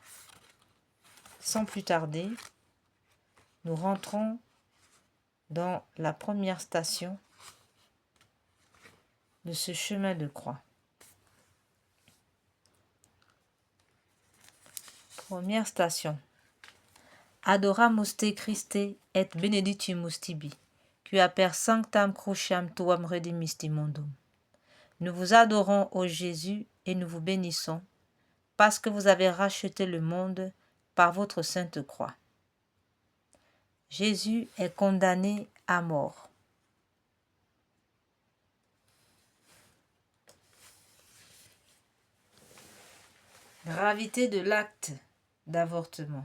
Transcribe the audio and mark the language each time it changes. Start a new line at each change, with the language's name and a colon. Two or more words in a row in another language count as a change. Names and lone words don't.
French: Sans plus tarder, nous rentrons dans la première station de ce chemin de croix. Première station.
Latin: Adoramus te Christe et benedictimus tibi, qui per sanctam cruciam tuam redimisti mondum.
French: Nous vous adorons, ô Jésus, et nous vous bénissons, parce que vous avez racheté le monde par votre sainte croix. Jésus est condamné à mort. Gravité de l'acte d'avortement.